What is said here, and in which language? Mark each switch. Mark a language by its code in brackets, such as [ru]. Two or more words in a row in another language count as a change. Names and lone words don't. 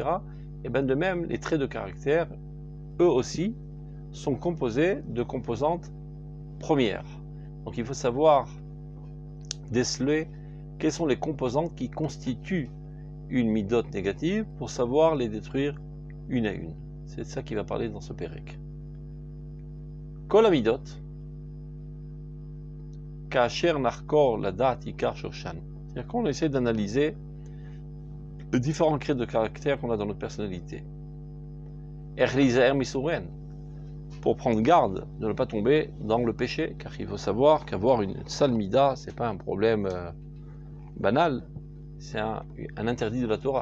[fr] Et bien de même, les traits de caractère, eux aussi, sont composés de composantes premières. Donc il faut savoir déceler quelles sont les composantes qui constituent une midot négative pour savoir les détruire une à une. C'est de ça qu'il va parler dans ce pérec. [he] כל המידות כאשר נחקור לדעת עיקר שורשן. [fr] C'est-à-dire qu'on essaie d'analyser les différents traits de caractère qu'on a dans notre personnalité. Pour prendre garde de ne pas tomber dans le péché, car il faut savoir qu'avoir une sale mida, c'est pas un problème banal, c'est un interdit de la Torah.